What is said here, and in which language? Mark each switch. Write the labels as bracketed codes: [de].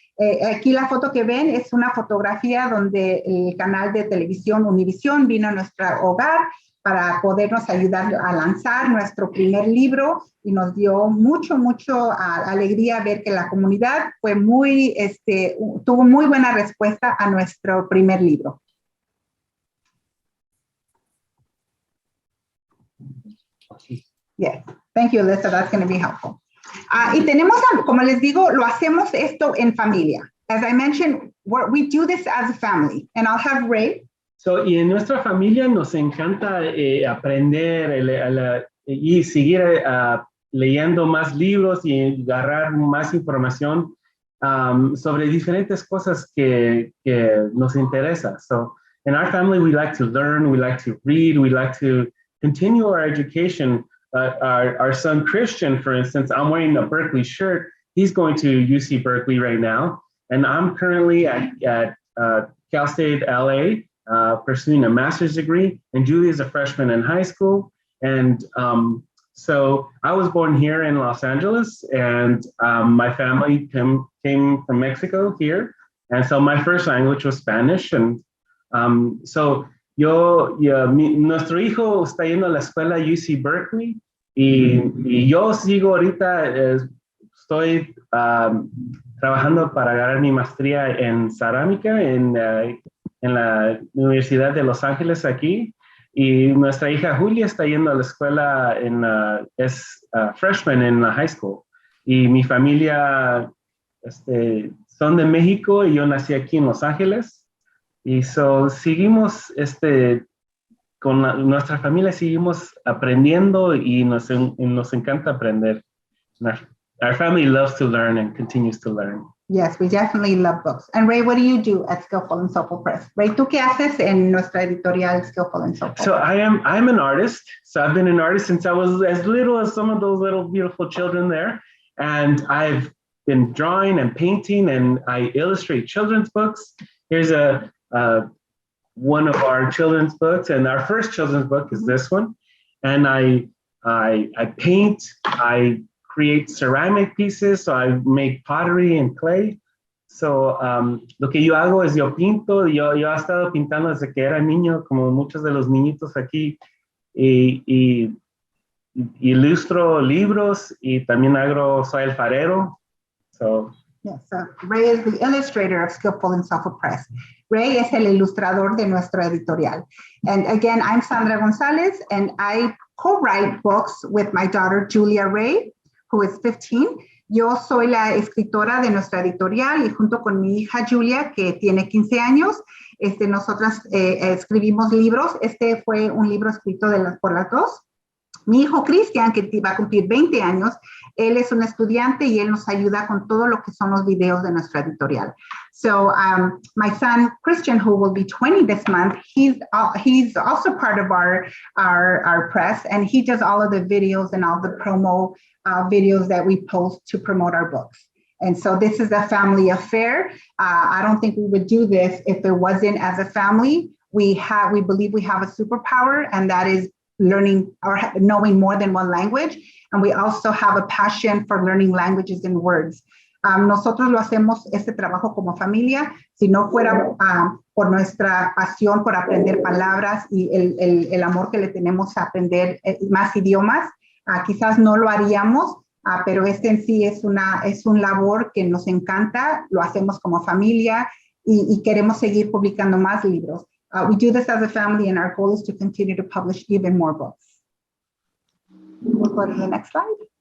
[es] Aquí la foto que ven es una fotografía donde el canal de televisión Univision vino a nuestro hogar para podernos ayudar a lanzar nuestro primer libro, y nos dio mucho alegría ver que la comunidad fue tuvo muy buena respuesta a nuestro primer libro. [en] Yes, thank you, Alyssa, that's going to be helpful. [es] Y tenemos, como les digo, lo hacemos esto en familia. [en] As I mentioned, we do this as a family, and I'll have Ray. [es] Y en nuestra familia nos encanta aprender y seguir leyendo más libros y agarrar más información sobre diferentes cosas que nos interesa. [en] So in our family, we like to learn, we like to read, we like to continue our education. Our son Christian, for instance, I'm wearing a Berkeley shirt. He's going to UC Berkeley right now. And I'm currently at Cal State LA, pursuing a master's degree, and Julie is a freshman in high school. And so I was born here in Los Angeles, and my family came from Mexico here. And so my first language was Spanish. And so [es] nuestro hijo está yendo a la escuela UC Berkeley, y yo sigo ahorita, estoy trabajando para ganar mi maestría en cerámica en la Universidad de Los Ángeles aquí, y nuestra hija Julia está yendo a la escuela, es freshman en la high school, y mi familia son de México y yo nací aquí en Los Ángeles. Y seguimos con nuestra familia, seguimos aprendiendo y nos encanta aprender. [en] Our family loves to learn and continues to learn. Yes, we definitely love books. And Ray, what do you do at Skillful and Soulful Press? [es] Ray, ¿tú qué haces en nuestra editorial Skillful and Soulful? [en] So I'm an artist. So I've been an artist since I was as little as some of those little beautiful children there. And I've been drawing and painting, and I illustrate children's books. Here's one of our children's books, and our first children's book is this one. And I paint, I create ceramic pieces, so I make pottery and clay. [es] So lo que yo hago es yo pinto, yo he estado pintando desde que era niño, como muchos de los niñitos aquí, y ilustro libros y también soy alfarero. [en] So, yes, so Ray is the illustrator of Skillful and Soulful Press. [es] Ray es el ilustrador de nuestro editorial. [en] And again, I'm Sandra Gonzalez, and I co-write books with my daughter, Julia Ray, who is 15. [es] Yo soy la escritora de nuestra editorial y junto con mi hija Julia, que tiene 15 años, nosotras escribimos libros. Este fue un libro escrito por las dos. Mi hijo Cristian, que va a cumplir 20 años, él es un estudiante y él nos ayuda con todo lo que son los videos de nuestra editorial. [en] So my son Christian, who will be 20 this month, he's also part of our press, and he does all of the videos and all the promo videos that we post to promote our books. And so this is a family affair. I don't think we would do this if it wasn't as a family. We believe we have a superpower, and that is learning or knowing more than one language. And we also have a passion for learning languages and words. [es] Nosotros lo hacemos este trabajo como familia. Si no fuera por nuestra pasión por aprender palabras y el amor que le tenemos a aprender más idiomas, quizás no lo haríamos, pero en sí es un labor que nos encanta, lo hacemos como familia y queremos seguir publicando más libros. [en] We do this as a family, and our goal is to continue to publish even more books. We'll go to the next slide.